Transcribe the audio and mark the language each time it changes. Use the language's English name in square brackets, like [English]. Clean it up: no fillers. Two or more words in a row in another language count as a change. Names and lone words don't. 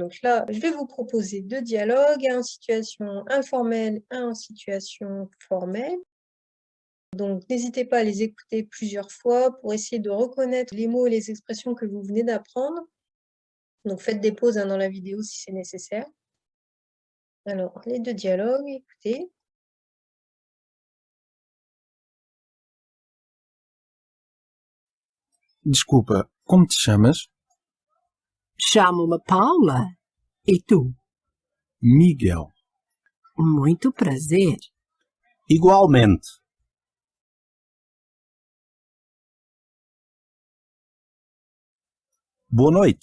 [French] Donc là, je vais vous proposer deux dialogues, un en situation informelle, un en situation formelle. Donc, n'hésitez pas à les écouter plusieurs fois pour essayer de reconnaître les mots et les expressions que vous venez d'apprendre. Donc, faites des pauses dans la vidéo si c'est nécessaire. Alors, les deux dialogues, écoutez. [Portuguese] Desculpa, como te chamas? Chamo-me Paula. E tu? Miguel. Muito prazer. Igualmente. Boa noite.